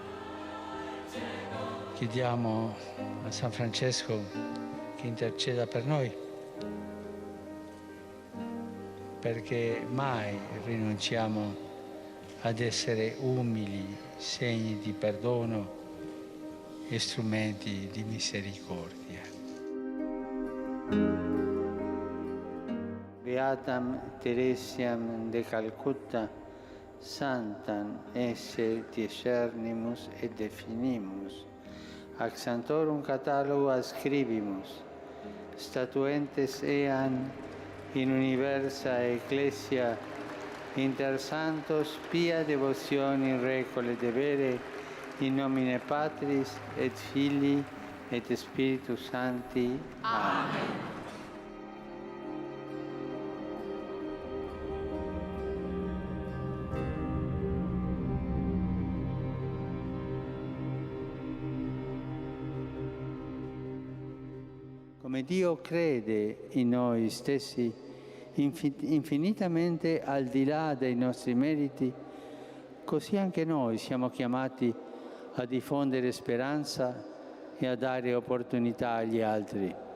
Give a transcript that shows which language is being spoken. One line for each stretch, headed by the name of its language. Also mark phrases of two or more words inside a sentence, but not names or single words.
Italian: Chiediamo a San Francesco che interceda per noi, perché mai rinunciamo ad essere umili, segni di perdono e strumenti di misericordia.
Latin: Beatam Teresiam de Calcutta, Santam esse discernimus et definimus, ac Sanctorum catalogo ascribimus, statuentes ean in universa ecclesia inter santos pia devotione recole devere in nomine Patris et Filii et Spiritus Sancti. Amen.
Italian: Come Dio crede in noi stessi, infinitamente al di là dei nostri meriti, così anche noi siamo chiamati a diffondere speranza e a dare opportunità agli altri,